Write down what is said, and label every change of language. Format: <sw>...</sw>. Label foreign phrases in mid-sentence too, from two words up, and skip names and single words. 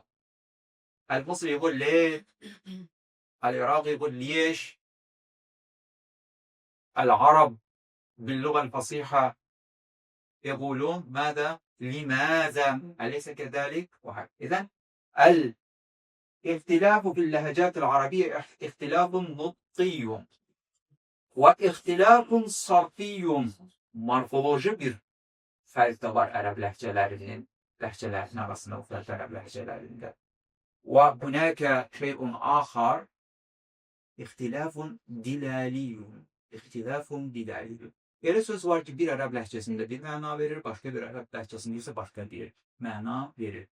<ar>المصري يقول ليه، العراقي يقول ليش، العرب باللغة الفصيحة يقولون ماذا، لماذا، أليس كذلك؟ إذن الاختلاف في اللهجات العربية اختلاف نطقي واختلاف صرفي.</ar> <az>Morfoloji bir fərq də var ərəb ləhcələrinin arasında, müxtəlif ərəb ləhcələrində.</az> <ar>وهناك شيء آخر، اختلاف دلالي. اختلاف دلالي.</ar> <az>Elə söz var ki, bir ərəb ləhcəsində bir məna verir, başqa bir ərəb ləhcəsində isə başqa bir məna verir.</az>